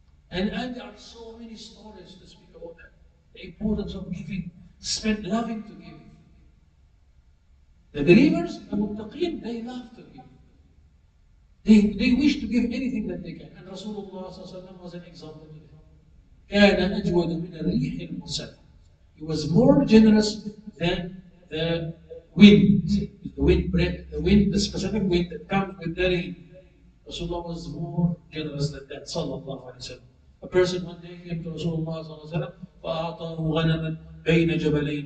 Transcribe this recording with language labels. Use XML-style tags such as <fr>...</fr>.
<en>And there are so many stories to speak about that. The importance of giving, loving to give. The believers, the muttaqeen, they love to give. They wish to give anything that they can. And Rasulullah was an example to them.</en> <ar>كان أجود من الريح المرسلة.</ar> <en>He was more generous than the wind. The specific wind that comes with the rain. Rasulullah was more generous than that. Sallallahu alaihi wasallam. A person one day came to Rasulullah sallallahu alaihi wasallam.</en> <ar>فأعطاه غنما بين جبلين.</ar>